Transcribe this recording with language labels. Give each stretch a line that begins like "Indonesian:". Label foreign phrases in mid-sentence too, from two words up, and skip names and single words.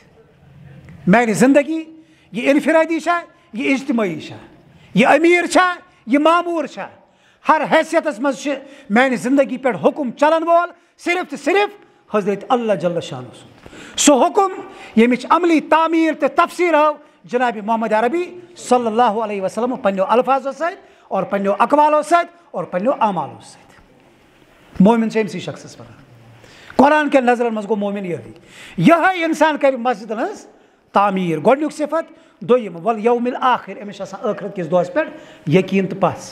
Kashmiri: میانہِ زندگی یہِ اِنفِرٲدی چھا, یہِ اجتمٲعی چھا, یہِ أمیٖر چھا, یہِ ماموٗر چھا, ہر حیثیتَس منٛز چھِ میانہِ زندگی پٮ۪ٹھ حُکُم چلن وول صرف تہٕ صرف حضرت اللہ
Arabic: جل شانہ
Kashmiri: سُنٛد. سُہ حُکُم ییٚمِچ عملی تعمیٖر تہٕ تفصیٖل ہٲو جناب محمد عربی
Arabic: صلی اللہ علیہ وسلم
Kashmiri: پنٛنیو الفاظو سۭتۍ اور پنٛنیو اقوالو سۭتۍ اور پنٛنیو اعمالو سۭتۍ. مومِن چھِ أمسٕے شخصس وَنان. قرآن کٮ۪ن نظرن منٛز گوٚو مومِن یِہوٚے اِنسان کَرِ مسجدن ہٕنٛز تعمیٖر. گۄڈٕنیُک صفت. دوٚیِم
Arabic: وَل یومِل آخِر,
Kashmiri: أمِس چھِ آسان ٲخرت کِس دۄہس پٮ۪ٹھ یقیٖن تہٕ پَژھ.